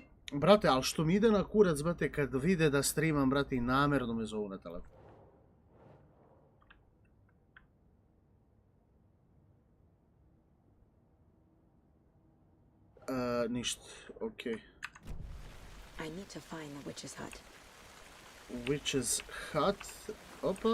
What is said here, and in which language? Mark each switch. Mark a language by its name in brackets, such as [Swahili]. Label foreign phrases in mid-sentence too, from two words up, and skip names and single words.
[Croatian] Brate, ali što mi ide na kurac, brate, kad vide da streamam, brate, i namjerno me zovu na telefon. Ništa, okej. [English] I need to find the witch's hut. Witch's hut? Opa.